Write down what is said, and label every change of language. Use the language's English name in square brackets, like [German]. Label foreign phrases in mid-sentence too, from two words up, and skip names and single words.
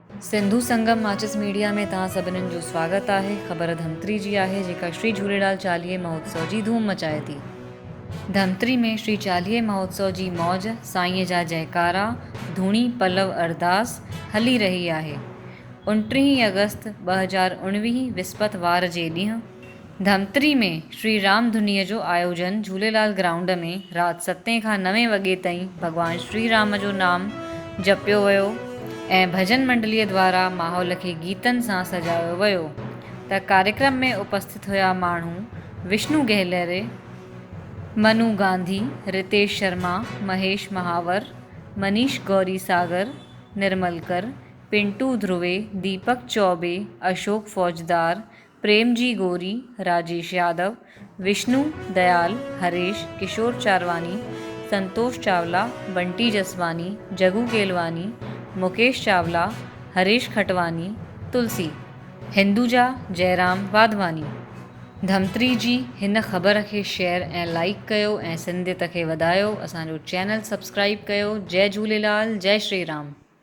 [Sindhi] सिंधु संगम माचिस मीडिया में तव्हां सभिनीनि जो स्वागत आहे। ख़बर धमतरी जी आहे जेका श्री झूलेलाल चालीहे महोत्सव जी धूम मचाए थी। धमतरी में श्री चालीहे महोत्सव जी मौज, साईंअ जा जयकारा, धूणी पलव अरदास हली रही आहे। 29 अगस्त 2019 विस्पत वार जे ॾींहुं धमतरी में श्री राम धुनीअ जो आयोजन झूलेलाल ग्राउंड में राति 7 खां 9 वॻे ताईं भॻवान श्री राम जो नाम जपियो वियो ऐं भजन मंडलीअ द्वारा माहौल खे गीतनि सां सजायो वियो। त कार्यक्रम में उपस्थित हुआ माण्हू विष्णु गहलेरे, मनु गांधी, रितेश शर्मा, महेश महावर, मनीष गौरी सागर, निर्मलकर, पिंटू ध्रुवे, दीपक चौबे, अशोक फौजदार, प्रेमजी गोरी, राजेश यादव, विष्णु दयाल, हरेश, किशोर चारवानी, संतोष चावला, बंटी जसवानी, जगू केलवानी, मुकेश चावला, हरेश खटवानी, तुलसी, हिंदुजा जयराम वाधवानी। धमतरी जी हिन ख़बर खे शेयर ऐं लाइक कयो ऐं सिंधियत खे वधायो। असांजो चैनल सब्सक्राइब कयो। जय झूलेलाल, जय श्री राम।